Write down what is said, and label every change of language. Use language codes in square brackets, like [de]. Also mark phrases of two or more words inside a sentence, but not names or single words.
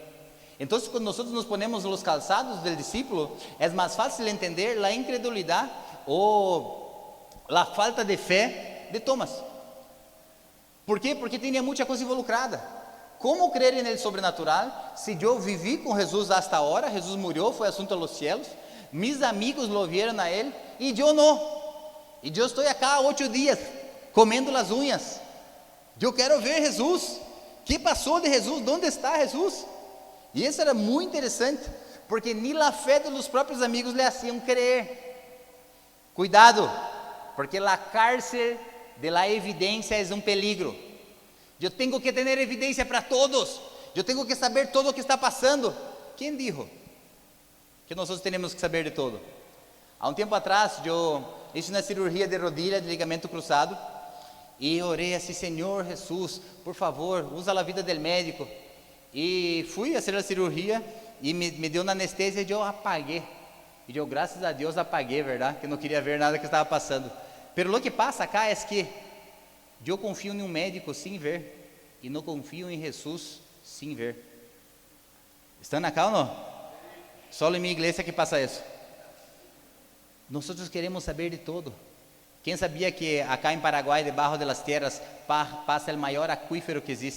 [pt] Então, quando nós nos ponemos os calçados do discípulo, é mais fácil entender a incredulidade ou a falta de fé de Tomás. ¿Por quê? Porque tinha muita coisa involucrada. Como crer nele sobrenatural se eu vivi com Jesus hasta agora? Jesus morreu, foi assunto aos céus. [es] Mis amigos lo vieron [pt] a ele e eu não. E eu estou aqui há 8 dias comendo as unhas. Eu quero ver Jesus. O que passou de Jesus? Onde está Jesus? E isso era muito interessante, porque nem a fé dos próprios amigos lhe haciam crer. Cuidado, porque a [es] cárcel de la [pt] evidência é um peligro. Eu tenho que ter evidência para todos. Eu tenho que saber todo o que está passando. Quem dijo que nós temos que saber de todo? Há um tempo atrás, eu fiz uma cirurgia de rodilha, de ligamento cruzado, e orei assim: Senhor Jesus, por favor, usa a vida do médico. E fui a fazer a cirurgia e me deu uma anestesia e eu apaguei. E eu, graças a Deus, apaguei, verdade? Que não queria ver nada que estava passando. [es] Pero lo que [pt] passa acá é que eu confio em um médico sem ver e não confio em Jesus sem ver. Estão acá ou não? Só em minha igreja que passa isso. Nós queremos saber de todo. Quem sabia que acá em Paraguai, debaixo das terras, passa o maior aquífero que existe?